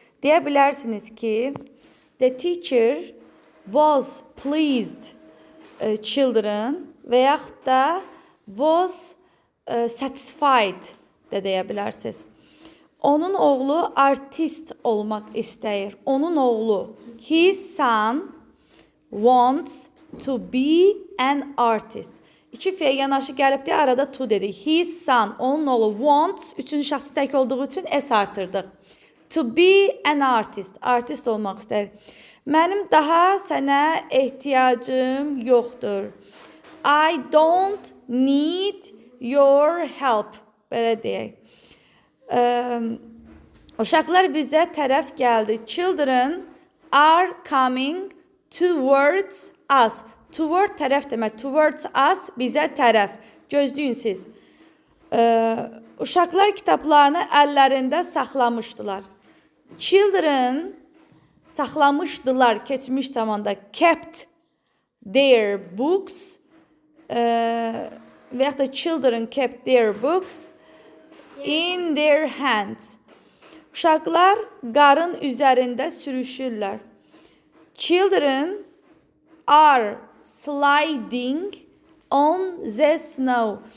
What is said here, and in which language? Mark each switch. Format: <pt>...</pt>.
<az>Deyə bilərsiniz ki,</az> <en>the teacher was pleased children</en> <az>və yaxud da</az> <en>was satisfied</en> <az>də deyə bilərsiniz. Onun oğlu artist olmaq istəyir. Onun oğlu,</az> <en>his son wants to be an artist.</en> <az>İki fiil yanaşı gəlib deyə arada to dedik.</az> <en>His son,</en> <az>onun oğlu wants, üçüncü şəxsi tək olduğu üçün s artırdıq.</az> <en>To be an artist,</en> <az>artist olmaq istəyir. Mənim daha sənə ehtiyacım yoxdur.</az> <en>I don't need your help.</en> <az>Belə deyək. Uşaqlar bizə tərəf gəldi.</az> <en>Children are coming towards us.</en> <az>Toward tərəf demək.</az> <en>Towards us</en> <az>bizə tərəf. Gözləyin siz. Uşaqlar kitablarını əllərində saxlamışdılar. Children saxlamışdılar keçmiş zamanda.</az> <en>Kept their books.</en> <az>Və yaxud da</az> <en>children kept their books in their hands.</en> <az>Uşaqlar qarın üzərində sürüşürlər.</az> <en>Children are sliding on the snow.</en>